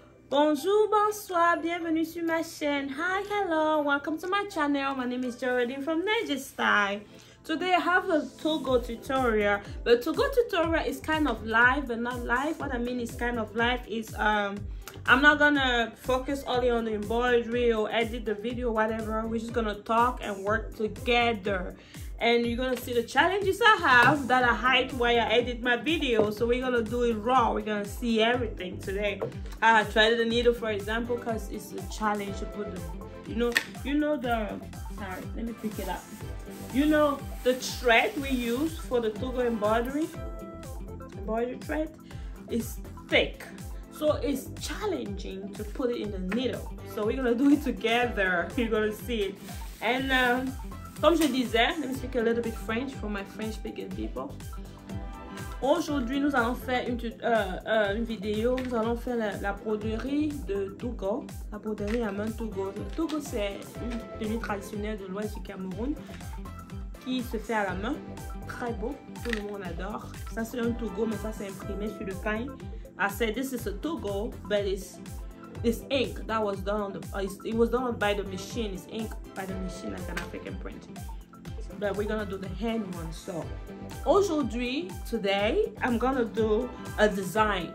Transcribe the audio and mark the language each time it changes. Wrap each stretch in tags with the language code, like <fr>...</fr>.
<fr>Bonjour, bonsoir, bienvenue sur ma chaîne.</fr> <en>Hi, hello, welcome to my channel. My name is Geraldine from Negestyle. Today I have a Toghu tutorial, but Toghu tutorial is kind of live but not live. What I mean is kind of live is I'm not gonna focus only on the embroidery or edit the video, whatever. We're just gonna talk and work together. And you're gonna see the challenges I have that I hide while I edit my video. So we're gonna do it raw. We're gonna see everything today. I tried the needle, for example, because it's a challenge to put the, you know the, sorry, let me pick it up. You know the thread we use for the Toghu embroidery thread is thick. So it's challenging to put it in the needle. So we're gonna do it together. You're gonna see it. And</en> <fr>comme je disais,</fr> <en>let me speak a little bit French for my French speaking people.</en> <fr>Aujourd'hui, nous allons faire une vidéo. Nous allons faire la broderie de Toghu. La broderie à main Toghu. Le Toghu, c'est une tenue traditionnelle de l'ouest du Cameroun qui se fait à la main. Très beau, tout le monde adore. Ça, c'est un Toghu, mais ça, c'est imprimé sur le pain.</fr> <en>I said this is a Toghu, but it's ink that was done on the it was done by the machine. It's ink by the machine, like an African print, but we're gonna do the hand one. So</en> <fr>aujourd'hui,</fr> <en>today I'm gonna do a design.</en>